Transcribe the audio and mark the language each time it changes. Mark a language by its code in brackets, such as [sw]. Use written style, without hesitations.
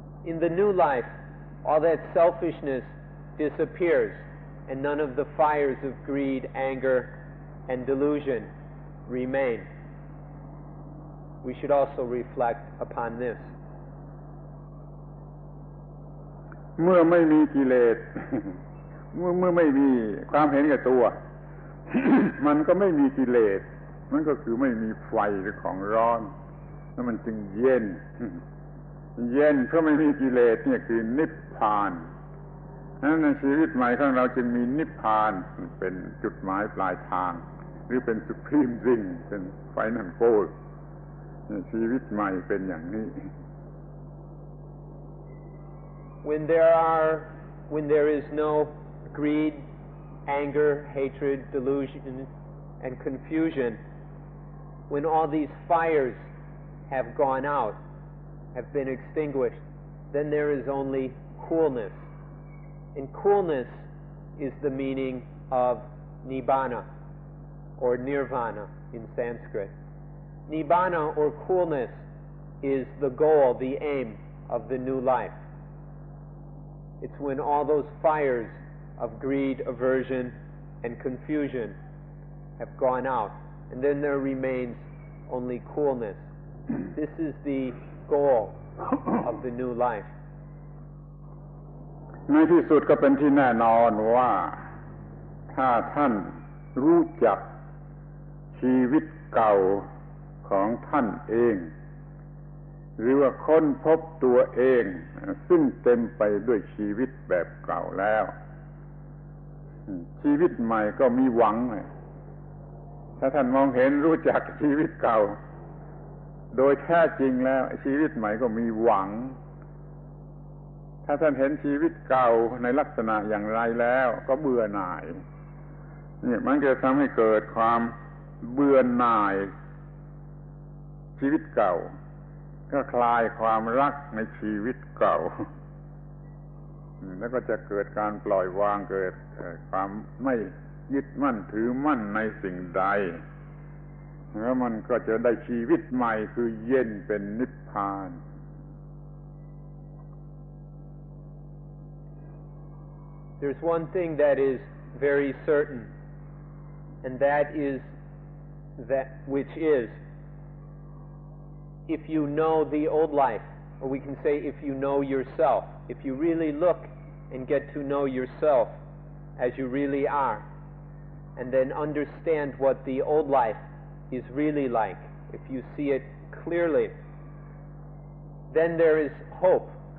[en] In the new life, all that selfishness disappears, and none of the fires of greed, anger, and delusion remain. We should also reflect upon this. [th] เมื่อไม่มีกิเลส เมื่อไม่มีความเห็นแก่ตัว มันก็ไม่มีกิเลสมันก็คือไม่มีไฟหรือของร้อนแล้วมันจึงเย็น เย็นเพราะไม่มีกิเลสเนี่ยคือนิพพานนั้นในชีวิตใหม่ของเราจึงมีนิพพานเป็นจุดหมายปลายทางหรือเป็น [en] supreme thing [th] เป็น [en] final goal [th] ชีวิตใหม่เป็นอย่างนี้ [en] When there is no greed, anger, hatred, delusion, and confusion, when all these fires have gone out, have been extinguished, then there is only coolness. And coolness is the meaning of nibbana or nirvana in Sanskrit. Nibbana or coolness is the goal, the aim of the new life. It's when all those fires of greed, aversion, and confusion have gone out, and then there remains only coolness. This is the goal of the new life. [th] ในที่สุดก็เป็นที่แน่นอนว่าถ้าท่านรู้จักชีวิตเก่าของท่านเองหรือว่าค้นพบตัวเองซึ่งเต็มไปด้วยชีวิตแบบเก่าแล้ว ชีวิตใหม่ก็มีหวังถ้าท่านมองเห็นรู้จักชีวิตเก่าโดยแท้จริงแล้วชีวิตใหม่ก็มีหวังถ้าท่านเห็นชีวิตเก่าในลักษณะอย่างไรแล้วก็เบื่อหน่ายนี่มันจะทำให้เกิดความเบื่อหน่ายชีวิตเก่าก็คลายความรักในชีวิตเก่า แล้วก็จะเกิดการปล่อยวางเกิดความไม่ยึดมั่นถือมั่นในสิ่งใดแล้วมันก็จะได้ชีวิตใหม่คือเย็นเป็นนิพพาน [en] There's one thing that is very certain, and that is that which is, if you know the old life, or we can say if you know yourself, if you really look and get to know yourself as you really are, and then understand what the old life is really like, if you see it clearly, then there is hope.